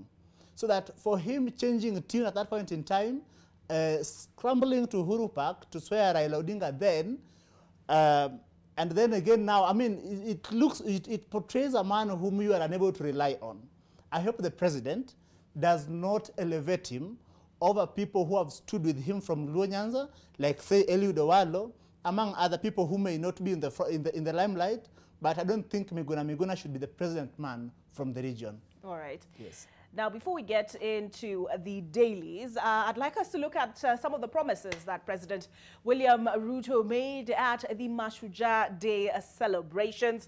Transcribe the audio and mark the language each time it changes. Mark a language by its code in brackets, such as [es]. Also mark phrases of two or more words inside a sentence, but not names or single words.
[en] So that for him changing the tune at that point in time, scrambling to Uhuru Park to swear Raila Odinga then, and then again now, I mean, it portrays a man whom you are unable to rely on. I hope the president does not elevate him over people who have stood with him from Luo Nyanza, like say Eliud Owalo, among other people who may not be in the limelight, but I don't think Miguna should be the president man from the region. All right. Yes. Now, before we get into the dailies, I'd like us to look at some of the promises that President William Ruto made at the Mashujaa Day celebrations.